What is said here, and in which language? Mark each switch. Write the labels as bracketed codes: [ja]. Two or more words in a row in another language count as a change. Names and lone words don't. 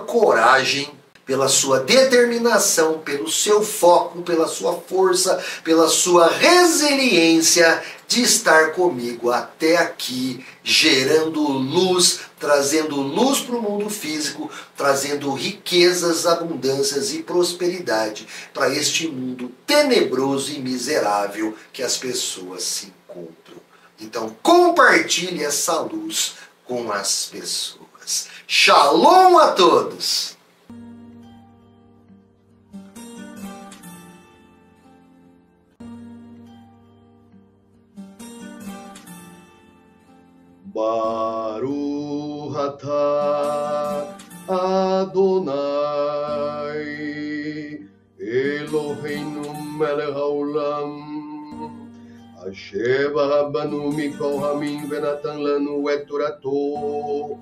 [pt] coragem, pela sua determinação, pelo seu foco, pela sua força, pela sua resiliência de estar comigo até aqui, gerando luz, trazendo luz para o mundo físico, trazendo riquezas, abundâncias e prosperidade para este mundo tenebroso e miserável que as pessoas se encontram. Então compartilhe essa luz com as pessoas. Shalom a todos! [he] ברוך אתה אדני אלהינו מלך העולם אשר בחר בנו מכל העמים ונתן לנו את תורתו.